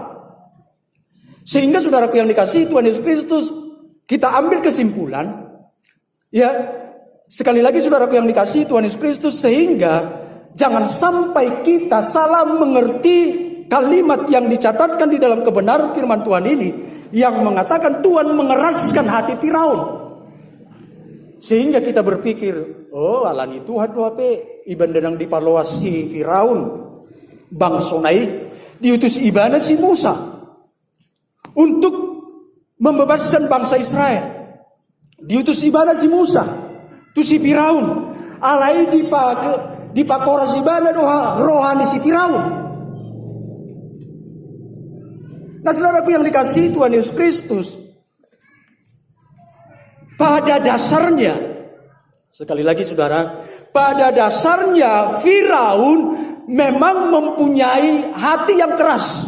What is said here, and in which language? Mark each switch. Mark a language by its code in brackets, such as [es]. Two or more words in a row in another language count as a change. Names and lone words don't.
[id] Sehingga saudaraku yang dikasihi Tuhan Yesus Kristus, kita ambil kesimpulan, ya, sekali lagi saudaraku yang dikasihi Tuhan Yesus Kristus, sehingga jangan sampai kita salah mengerti kalimat yang dicatatkan di dalam kebenaran firman Tuhan ini, yang mengatakan Tuhan mengeraskan hati Firaun. Sehingga kita berpikir, [bbc] oh alani Tuhan doa pe iban denang dipaloasi Firaun bang sonai diutus ibana si Musa [id] untuk membebaskan bangsa Israel. [bbc] Diutus ibana si Musa tu si Firaun alai dipakora si ibana doa rohani si Firaun. [id] Nah saudaraku yang dikasihi Tuhan Yesus Kristus, pada dasarnya, sekali lagi saudara, pada dasarnya Firaun memang mempunyai hati yang keras.